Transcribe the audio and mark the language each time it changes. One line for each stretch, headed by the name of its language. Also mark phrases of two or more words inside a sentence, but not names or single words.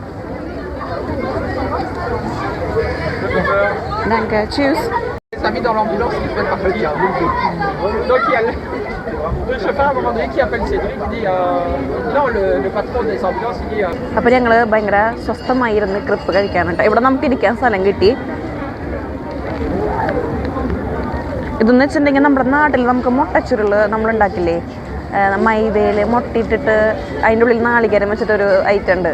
French: ചൂസ്. Dans l'ambulance qui fait partir. Donc il y a le chauffeur à un moment donné qui appelle Cédric, il dit non, le patron des ambulances, il dit
Malayalam: അപ്പോൾ ഞങ്ങൾ ഭയങ്കര സ്വസ്ഥമായിരുന്ന് ക്രിപ്പ് കഴിക്കാനുണ്ട്. ഇവിടെ നമുക്ക് ഇരിക്കാൻ സ്ഥലം കിട്ടി. ഇതെന്ന് വെച്ചിട്ടുണ്ടെങ്കിൽ നമ്മുടെ നാട്ടിൽ നമുക്ക് മുട്ടച്ചുരുൾ നമ്മളുണ്ടാക്കില്ലേ, മൈദയിൽ മുട്ടയിട്ടിട്ട് അതിൻ്റെ ഉള്ളിൽ നാളികേരം വെച്ചിട്ടൊരു ഐറ്റം ഉണ്ട്.